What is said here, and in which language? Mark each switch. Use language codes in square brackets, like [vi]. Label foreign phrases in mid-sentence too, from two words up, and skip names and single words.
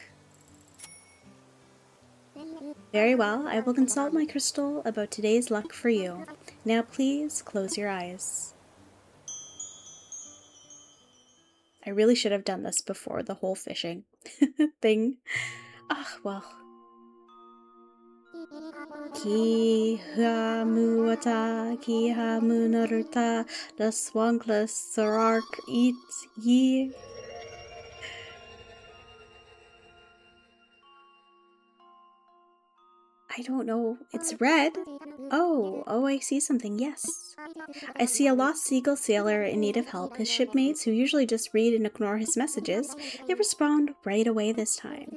[en] Very well, I will consult my crystal about today's luck for you. Now please close your eyes. I really should have done this before the whole fishing thing. Ah, well. Ki ha muata, ki ha munarta, the swanklas sarark eat ye. I don't know. It's red. Oh, I see something. Yes. I see a lost seagull sailor in need of help. His shipmates, who usually just read and ignore his messages, they respond right away this time.